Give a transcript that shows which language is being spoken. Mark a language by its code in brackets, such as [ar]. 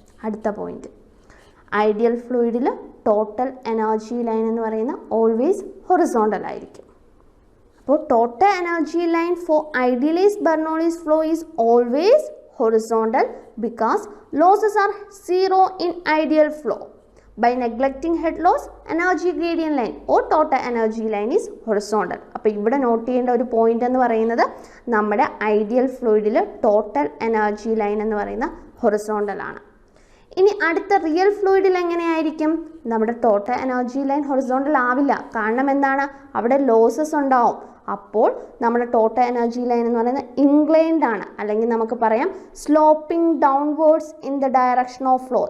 [ml] അടുത്ത point, ideal ഫ്ലൂയിഡിൽ total energy line എന്ന് പറയുന്ന ഓൾവേസ് ഹൊറിസോണ്ടൽ ആയിരിക്കും. [en] അപ്പോൾ total energy line for idealised Bernoulli's flow is always horizontal because losses are zero in ideal flow. By neglecting head loss, energy gradient line or total energy line is horizontal. [ml] അപ്പോൾ ഇവിടെ not ചെയ്യേണ്ട ഒരു point എന്ന് പറയുന്നത് നമ്മുടെ ideal ഫ്ലൂയിഡിൽ total energy line എന്ന് പറയുന്ന horizontal ആണ്. ഇനി അടുത്ത റിയൽ ഫ്ലൂയിഡിൽ എങ്ങനെയായിരിക്കും? നമ്മുടെ ടോട്ടൽ എനർജി ലൈൻ ഹൊറിസോണ്ടൽ ആവില്ല. കാരണം എന്താണ്? അവിടെ ലോസസ് ഉണ്ടാവും. അപ്പോൾ നമ്മുടെ ടോട്ടൽ എനർജി ലൈൻ എന്ന് പറയുന്നത് ഇൻക്ലൈൻഡ് ആണ്, അല്ലെങ്കിൽ നമുക്ക് പറയാം [en] Sloping downwards in the direction of flow.